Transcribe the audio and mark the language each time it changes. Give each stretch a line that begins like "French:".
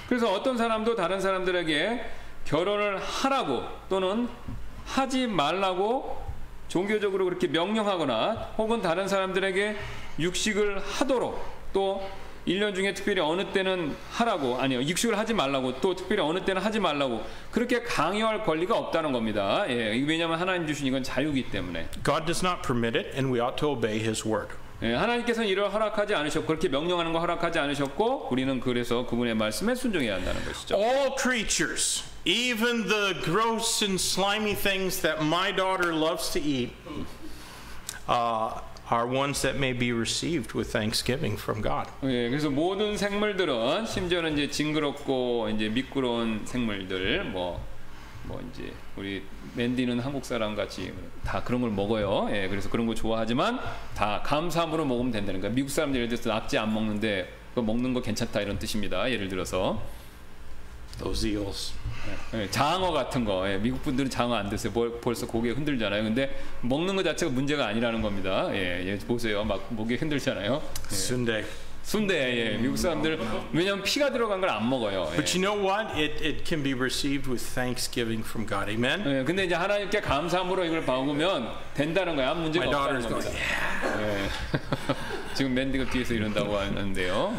Korean: 그래서 어떤 사람도 다른 사람들에게 결혼을 하라고 또는 하지 말라고 종교적으로 그렇게 명령하거나 혹은 다른 사람들에게 육식을 하도록 또 1년 중에 특별히 어느 때는 하라고 아니요 육식을 하지 말라고 또 특별히 어느 때는 하지 말라고 그렇게 강요할 권리가 없다는 겁니다. 예, 왜냐하면 하나님 주신 이건 자유이기 때문에.
English: God does not permit it, and we ought to obey His word.
Korean: 예, 하나님께서는 이를 허락하지 않으셨고 그렇게 명령하는 거 허락하지 않으셨고 우리는 그래서 그분의 말씀에 순종해야 한다는 것이죠.
English: All creatures, even the gross and slimy things that my daughter loves to eat, are ones that may be received with thanksgiving from God.
Korean: 예, 그래서 모든 생물들은 심지어는 이제 징그럽고 이제 미끄러운 생물들 뭐 이제 우리 맨디는 한국 사람 같이 다 그런 걸 먹어요. 예, 그래서 그런 거 좋아하지만 다 감사함으로 먹으면 된다는 거예요. 미국 사람들 예를 들어서 낙지 안 먹는데 그거 먹는 거 괜찮다 이런 뜻입니다. 예를 들어서
English: Those eels.
Korean: 예, 장어 같은 거. 예, 미국 분들은 장어 안 드세요. 벌써 고개 흔들잖아요. 근데 먹는 거 자체가 문제가 아니라는 겁니다. 예, 보세요. 막 목이 흔들잖아요. 예. 순대. 예, 미국 사람들 왜냐면 피가 들어간 걸 안 먹어요. 예.
English: But you know what? It can be received with thanksgiving from God. Amen.
Korean: 예, 근데 이제 하나님께 감사함으로 이걸 받으면 된다는 거야. 문제가 없다는 겁니다. 예. 지금 맨디가 뒤에서 이런다고 하는데요.